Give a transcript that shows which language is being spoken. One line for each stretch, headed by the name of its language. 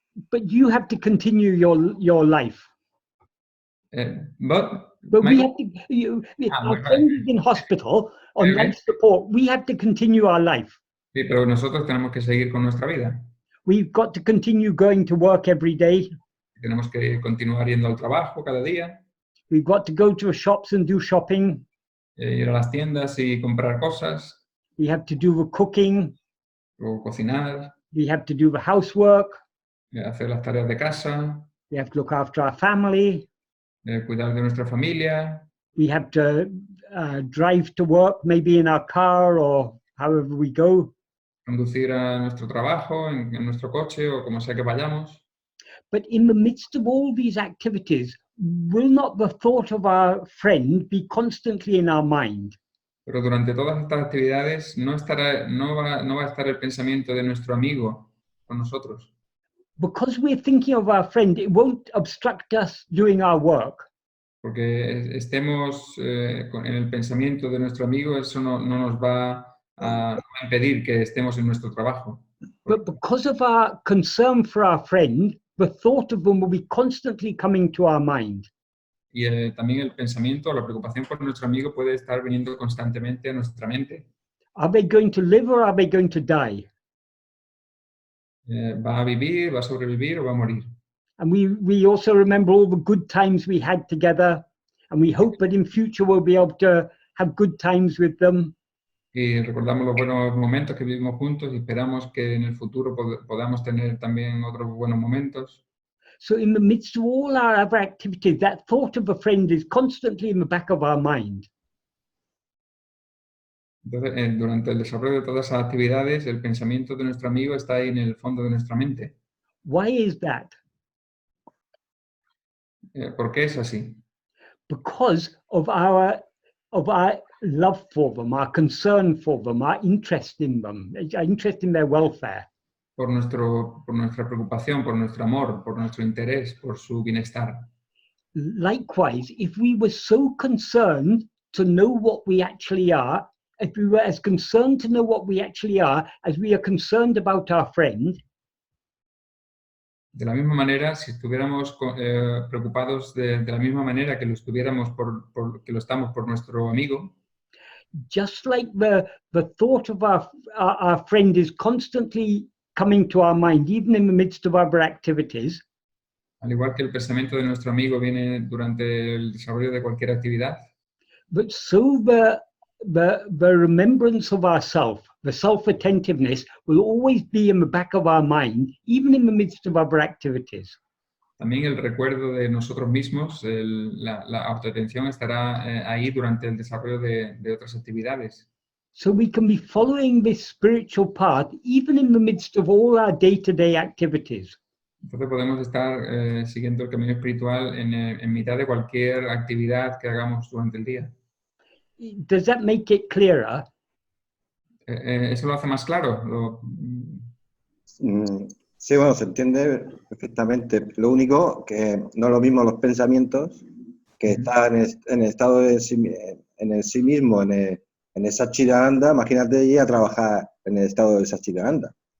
English: But you have to continue your life. But we have to, our friend is in hospital on life support. We have to continue our life.
Spanish: Sí, pero nosotros tenemos que seguir con nuestra vida.
English: We've got to continue going to work every day.
Spanish: Tenemos que continuar yendo al trabajo cada día.
English: We've got to go to shops and do shopping.
Spanish: Ir a las tiendas y comprar cosas.
English: We have to do the cooking.
Spanish: O cocinar.
English: We have to do the housework.
Spanish: Hacer las tareas de casa.
English: We have to look after our family.
Spanish: Cuidar de nuestra familia.
English: We have to drive to work, maybe in our car or however we go.
Spanish: Conducir a nuestro trabajo en nuestro coche o como sea que vayamos.
English: But in the midst of all these activities, will not the thought of our friend be constantly in our mind?
Spanish: Pero durante todas estas actividades no va a estar el pensamiento de nuestro amigo con nosotros.
English: Because we're thinking of our friend, it won't obstruct us doing our work.
Spanish: Porque estemos en el pensamiento de nuestro amigo, eso no nos va a impedir que estemos en nuestro trabajo.
English: But because of our concern for our friend, the thought of them will be constantly coming to our mind.
Spanish: Y también el pensamiento, la preocupación por nuestro amigo puede estar viniendo constantemente a nuestra mente.
English: Are they going to live or are they going to die?
Spanish: ¿Va a vivir, va a sobrevivir o va a morir?
English: And we also remember all the good times we had together, and we hope that in future we'll be able to have good times with them.
Spanish: Y recordamos los buenos momentos que vivimos juntos y esperamos que en el futuro podamos tener también otros buenos momentos.
English: So in the midst of all our other activities, that thought of a friend is constantly in the back of our mind.
Spanish: Entonces, durante el desarrollo de todas esas actividades, el pensamiento de nuestro amigo está ahí en el fondo de nuestra mente.
English: Why is that?
Spanish: ¿Por qué es así?
English: Because of our love for them, our concern for them, our interest in them, our interest in their welfare.
Spanish: Por nuestra preocupación, por nuestro amor, por nuestro interés, por su bienestar.
English: Likewise, if we were so concerned to know what we actually are, if we were as concerned to know what we actually are as we are concerned about our friend,
Spanish: de la misma manera, si estuviéramos preocupados de la misma manera que lo estuviéramos que lo estamos por nuestro amigo,
English: just like the thought of our friend is constantly coming to our mind, even in the midst of other activities,
Spanish: al igual que el pensamiento de nuestro amigo viene durante el desarrollo de cualquier actividad,
English: but so the remembrance of ourself, the self-attentiveness, will always be in the back of our mind, even in the midst of other activities.
Spanish: También el recuerdo de nosotros mismos, la autoatención estará ahí durante el desarrollo de otras actividades.
English: So we can be following this spiritual path, even in the midst of all our day-to-day activities.
Spanish: Entonces podemos estar siguiendo el camino espiritual en mitad de cualquier actividad que hagamos durante el día.
English: Does that make it clearer?
Spanish: ¿Eso lo hace más claro? Sí, bueno, se entiende perfectamente. Lo único que no es lo mismo los pensamientos que estar en el estado de en el sí mismo, en el Satchidananda. Imagínate ir a trabajar en el estado del Satchidananda.